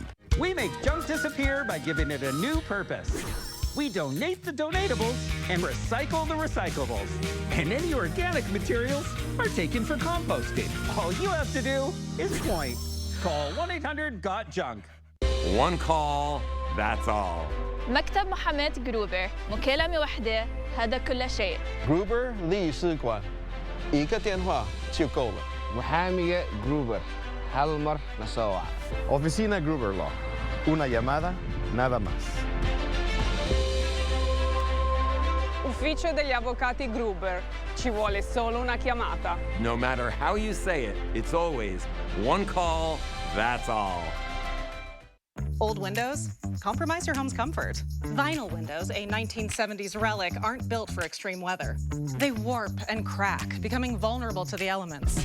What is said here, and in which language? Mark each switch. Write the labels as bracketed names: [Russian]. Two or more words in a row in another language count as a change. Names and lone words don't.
[English] We make junk disappear by giving it a new purpose. We donate the donatables and recycle the recyclables. And any organic materials are taken for composting. All you have to do is point. Call 1-800-GOT-JUNK. One call, that's all. [Arabic] مكتب محاماة جروبر مكالمة واحدة هذا كل شيء. [Chinese] جروبر 律师馆一个电话就够了. محامية جروبر هل مر نسوع. [Spanish] Oficina Gruber Law. Una llamada, nada más. [Italian] Ufficio degli avvocati Gruber. Ci vuole solo una chiamata. [English] No matter how you say it, it's always one call, that's all. Old windows? Compromise your home's comfort. Vinyl windows, a 1970s relic, aren't built for extreme weather. They warp and crack, becoming vulnerable to the elements.